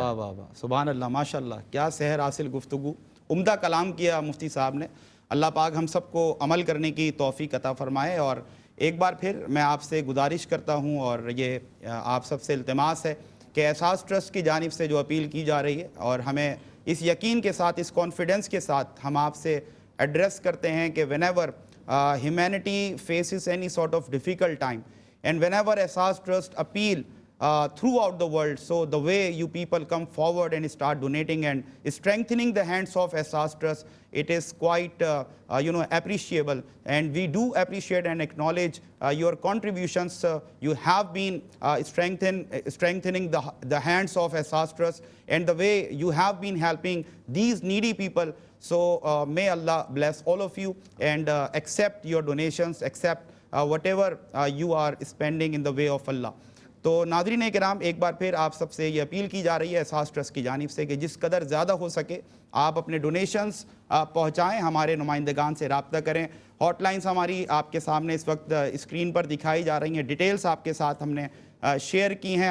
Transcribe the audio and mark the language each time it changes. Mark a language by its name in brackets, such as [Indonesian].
[Urdu] واہ واہ واہ، سبحان اللہ، ماشاء اللہ، کیا سحر حاصل گفتگو، عمدہ کلام کیا مفتی صاحب نے۔ اللہ پاک ہم سب کو عمل کرنے کی توفیق عطا فرمائے، اور ایک بار پھر میں آپ سے گزارش کرتا ہوں اور یہ آپ سب سے التماس ہے کہ احساس ٹرسٹ کی جانب سے جو اپیل کی جا رہی ہے، اور ہمیں اس یقین کے ساتھ، اس کانفیڈنس کے ساتھ ہم آپ سے ایڈریس کرتے ہیں کہ [English] whenever humanity faces any sort of difficult time and whenever Ehsaas Trust appeal throughout the world. So the way you people come forward and start donating and strengthening the hands of Ehsaas Trust, it is quite appreciable, and we do appreciate and acknowledge your contributions. You have been strengthening the hands of Ehsaas Trust, and the way you have been helping these needy people. So may Allah bless all of you and accept your donations, accept whatever you are spending in the way of Allah. [Urdu] تو ناظرین کرام، ایک بار پھر آپ سب سے یہ appeal کی جا رہی ہے احساس ٹرسٹ کی جانب سے کہ جس قدر زیادہ ہو سکے آپ اپنے ڈونیشنز پہنچائیں، ہمارے نمائندگان سے رابطہ کریں. ہاٹ لائنز ہماری آپ کے سامنے اس وقت اسکرین پر دکھائی جا رہی ہیں، ڈیٹیلز آپ کے ساتھ ہم نے شیئر کی ہیں.